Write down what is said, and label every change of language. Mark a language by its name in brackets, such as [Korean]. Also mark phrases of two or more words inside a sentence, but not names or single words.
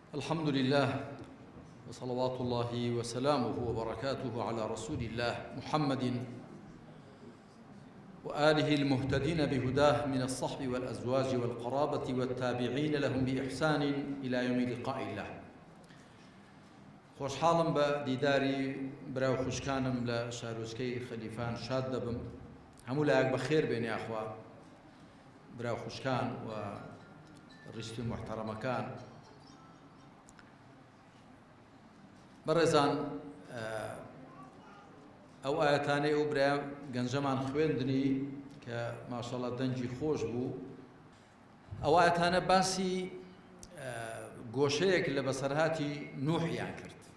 [Arabic] الحمد لله وصلوات الله وسلامه وبركاته على رسول الله محمد وآله المهتدين بهداه من الصحب والأزواج والقرابة والتابعين لهم بإحسان إلى يوم لقاء الله. [Central Kurdish] خۆشحاڵم بە دیداری براو خوشکانم لە شارۆچکەی خەلیفان شاد دەبم. هەموو لایەک بەخێر بێن یاخوا براو خوشکان و ڕیشت و محتەرەمەکان. بەڕێزان، ئەو ئاەتانەی ئەو برای گەنجەمان خوێندنی کە ماشەڵڵا دەنجی خۆش بوو، ئەو ئاەتانە باسی گۆشەیەک لە بەسەرهاتی نوحیان کرد.